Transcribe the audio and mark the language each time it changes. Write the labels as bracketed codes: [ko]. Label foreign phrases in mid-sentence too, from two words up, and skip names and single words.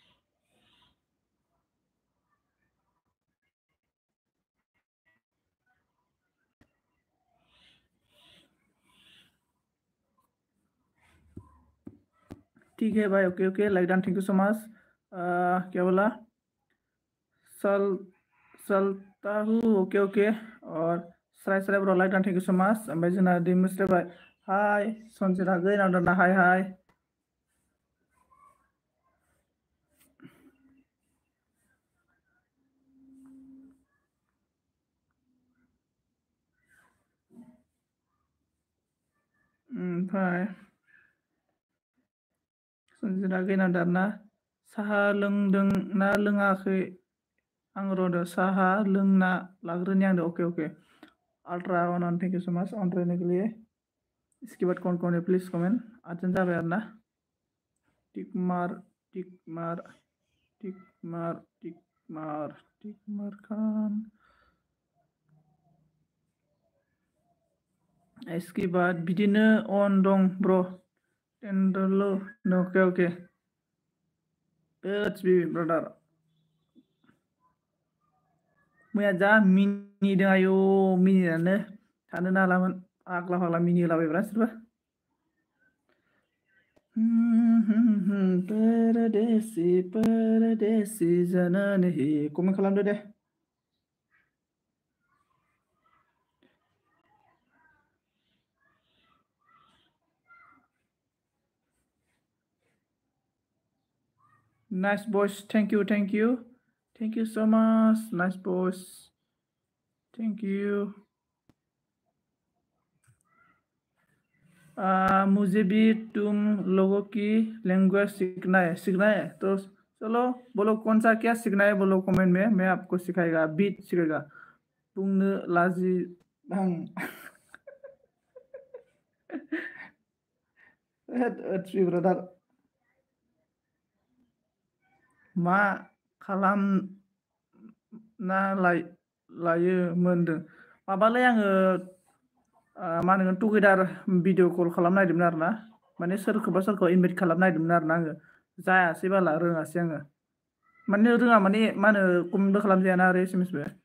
[hi] ठीक है भाई, [en] OK OK like done thank you so much. [hi] क्या बोला, सल चलता हूँ, [en] OK OK. और सराय सराय bro like done thank you so much. [brx] ओमफ्राय जोंना दिमुस्रे बाय हाय सनजित हागै नावदाना हाय हाय। ओमफ्राय सनजित हागै नावदाना साहा लोंदों ना लोङाखै आं र'दो साहा लोंना लाग्रोनि आंदो, [en] OK OK. Ultra one thank you so much on [hi] रहने के लिए। इसके बाद कौन कौन है [en] please comment, [hi] अर्जेंट [brx] जाबाय आरोना। [hi] टिक मार टिक मार टिक मार टिक मार टिक मार खान। इसके बाद [brx] बिदिनो अन दं ब्रो [hi] 10 [en] OK OK. it's be brother. [brx] मैया जा मिनिदों आयौ, मिनिनानो थानोनो हालामोन, आग्ला फाग्ला मिनिलाबायब्रा सोरबा। [hi] परदेसी परदेसी जाना नहीं, [brx] कमेन्ट खालामदो दे। [en] nice boys, thank you thank you thank you so much, nice boys, thank you. [hi] मुझे भी तुम लोगों की लैंग्वेज सीखना है तो चलो बोलो कौन सा क्या सीखना है, बोलो कमेंट में, मैं आपको सिखाएगा, बीट सिखाएगा। [brx] बुंनो लाजि भां ब्रादार मा खालामना लायो मोनदों माबालाय आङो मा होनगोन [en] together video call [brx] खालामनो नागिरदोंमोन आरो ना माने सोरखौबा इनभाइट खालामनो नागिरदोंमोन आरो ना आङो जायासै बाला रोङासै आङो माने रोङा माने मा होनो कमेन्टबो खालामजायाना आरो एसएमएसबो